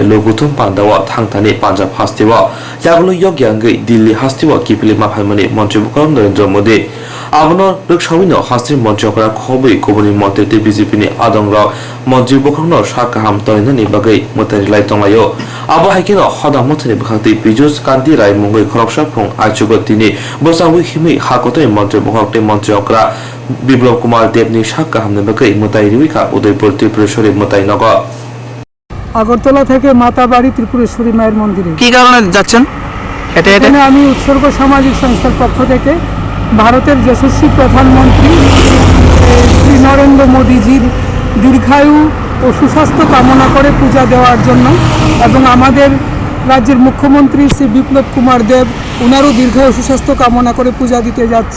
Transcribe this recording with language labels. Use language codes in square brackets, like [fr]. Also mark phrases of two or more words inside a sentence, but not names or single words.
[trp] लघुथुम पान्दावा थांथानि पान्जाब हास्तेवा यागुलो यग्यांगै दिल्ली हास्तेवा किपिलि माफायमनि मन्त्रि बखरक नरेन्द्र मोदी आबनो रोकसाविनो हास्ते मन्त्रिकरा खबै गुबुननि मन्त्रि बिजेपिनि आदंराव मन्त्रि बखरकनो साकाहाम तयनानि बगै मोतारि लायतंलायो आबो हाइकेनो हदा मोथनि बखांति पिजुस कान्ति राय मुंगै खरकसा फुं आइचुगतिनि बोसावि हिमै हागुतोनि मन्त्रि बखरकनि मन्त्रिकरा বিপ্লব কুমার দেবনি সাকাহামনি বগै মোতাই রিউইকা উদয়পুর ত্রিপুরেশ্বরী মোতাই নগর [bn] আগরতলা থেকে মাতাবাড়ি ত্রিপুরেশ্বরী মায়ের মন্দিরে। কি কারণে যাচ্ছেন? এখানে আমি উৎসর্গ সামাজিক সংস্থার পক্ষ থেকে ভারতের যশস্বী প্রধানমন্ত্রী শ্রী নরেন্দ্র মোদীজির দীর্ঘায়ু ও সুস্বাস্থ্য কামনা করে পূজা দেওয়ার জন্য এবং আমাদের রাজ্যের মুখ্যমন্ত্রী শ্রী বিপ্লব কুমার দেব ওনারও দীর্ঘায়ু সুস্বাস্থ্য কামনা করে পূজা দিতে যাচ্ছি।